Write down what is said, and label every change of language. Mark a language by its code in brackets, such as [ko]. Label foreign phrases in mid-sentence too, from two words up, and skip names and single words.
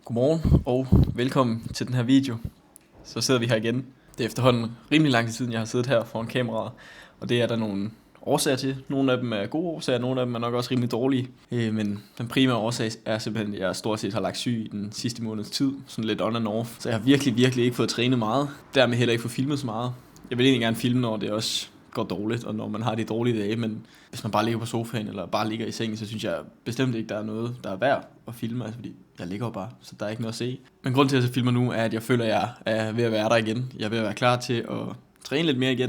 [da] Godmorgen og velkommen til den her video. Så sidder vi her igen. Det er efterhånden rimelig lang tid siden, jeg har siddet her foran kameraet. Og det er der nogle årsager til. Nogle af dem er gode årsager, nogle af dem er nok også rimelig dårlige. Men den primære årsag er simpelthen, at jeg stort set har lagt syg i den sidste måneds tid. Sådan lidt [en] on and off. [da] Så jeg har virkelig ikke fået trænet meget. Dermed heller ikke fået filmet så meget. Jeg vil egentlig gerne filme, når det også går dårligt, og når man har de dårlige dage, men hvis man bare ligger på sofaen, eller bare ligger i sengen, så synes jeg bestemt ikke, der er noget, der er værd at filme, altså fordi jeg ligger jo bare, så der er ikke noget at se. Men grunden til, at jeg filmer nu, er, at jeg føler, at jeg er ved at være der igen. Jeg er ved at være klar til at træne lidt mere igen.